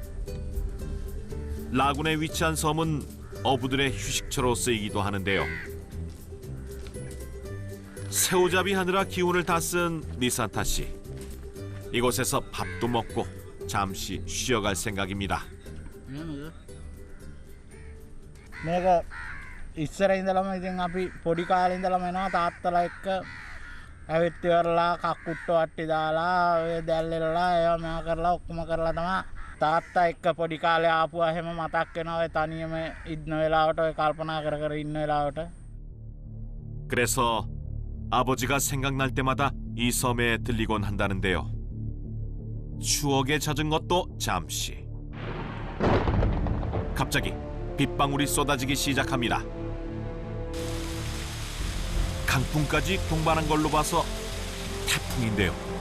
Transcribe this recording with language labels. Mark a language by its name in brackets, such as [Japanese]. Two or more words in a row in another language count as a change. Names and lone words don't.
[Korean] 라군에 위치한 섬은 어부들의 휴식처로 쓰이기도 하는데요. 새우잡이 하느라 기운을 다 쓴 니산타 씨. 이곳에서 밥도 먹고 잠시 쉬어갈 생각입니다. [Sinhala] මේක ඉස්සර ඉඳලම ඉතින් අපි පොඩි කාලේ ඉඳලම එනවා තාත්තලා එක්ක ඇවිත් ඉවරලා කක්කුට්ටු වට්ටි දාලා ඔය දැල්ලෙලා ඒවා මෙයා කරලා ඔක්කොම කරලා තමයි තාත්තා එක්ක පොඩි කාලේ ආපුවා හැම මතක් වෙනවා ඔය තනියම ඉන්න වෙලාවට ඔය කල්පනා කර කර ඉන්න වෙලාවට. [Korean] 그래서 아버지가 생각날 때마다 이 섬에 들리곤 한다는데요. 추억에 젖은 것도 잠시. 갑자기 빗방울이 쏟아지기 시작합니다. 강풍까지 동반한 걸로 봐서 태풍인데요.